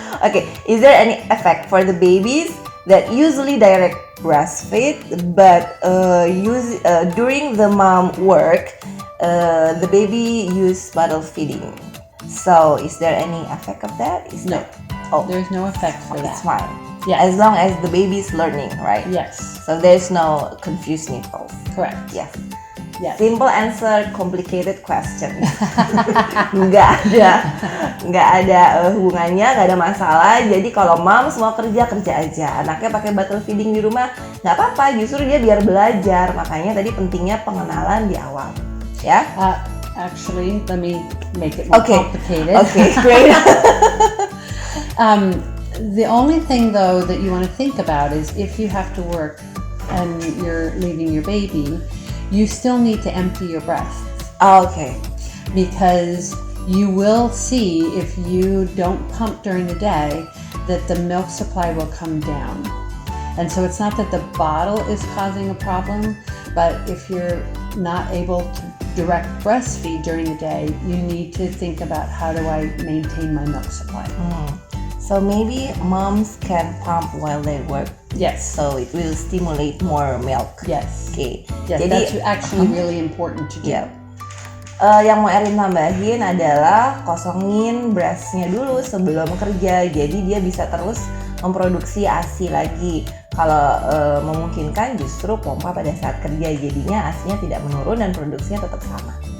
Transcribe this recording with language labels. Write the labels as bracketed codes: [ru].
[en] Okay, is there any effect for the babies that usually direct breastfeed, but during the mom work, the baby use bottle feeding? So is there any effect of that? No. There's no effect for that. It's fine. Yeah. As long as the baby is learning, right? Yes. So there's no confused nipples. Correct. Yes. Yes. Simple answer, complicated question. [id] nggak ada hubungannya, nggak ada masalah. Jadi kalau moms mau kerja aja. Anaknya pakai bottle feeding di rumah, nggak apa-apa. Justru dia biar belajar. Makanya tadi pentingnya pengenalan di awal, ya. [en] Actually, let me make it more complicated. Okay, great. The only thing though that you want to think about is if you have to work and you're leaving your baby, you still need to empty your breasts. Okay. Because you will see, if you don't pump during the day, that the milk supply will come down. And so it's not that the bottle is causing a problem, but if you're not able to direct breastfeed during the day, you need to think about how do I maintain my milk supply. So maybe moms can pump while they work. Yes. So it will stimulate more milk. Yes. Okay. Yes, [id] Jadi, [en] that's actually really important to do. Yeah. [id] Yang mau Erin tambahin adalah kosongin breastnya dulu sebelum kerja. Jadi dia bisa terus memproduksi ASI lagi. Kalau memungkinkan justru pompa pada saat kerja. Jadinya ASInya tidak menurun dan produksinya tetap sama.